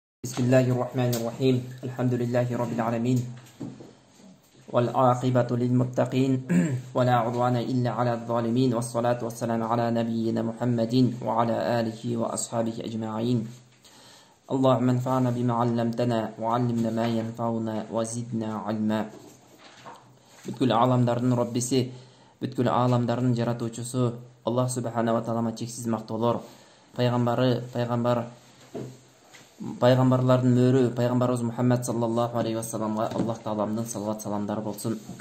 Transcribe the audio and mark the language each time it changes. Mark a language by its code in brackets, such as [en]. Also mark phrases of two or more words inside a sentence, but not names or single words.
[ar] بسم الله الرحمن الرحيم الحمد لله رب العالمين والعاقبة للمتقين ولا عدوان إلا على الظالمين والصلاة والسلام على نبينا محمد وعلى آله وأصحابه أجمعين اللهم انفعنا بما علمتنا وعلمنا ما ينفعنا وزدنا علما. [ky] Бүткүл аламдардын Роббиси, бүткүл аламдардын жаратуучусу Аллах [ar] سبحانه تعالى [ky] чексиз мактоолор, пайгамбарлардын мөрү пайгамбарыбыз Мухаммад [ar] صلى الله عليه وسلم [ky] Аллах тааламдын салават саламдары болсун.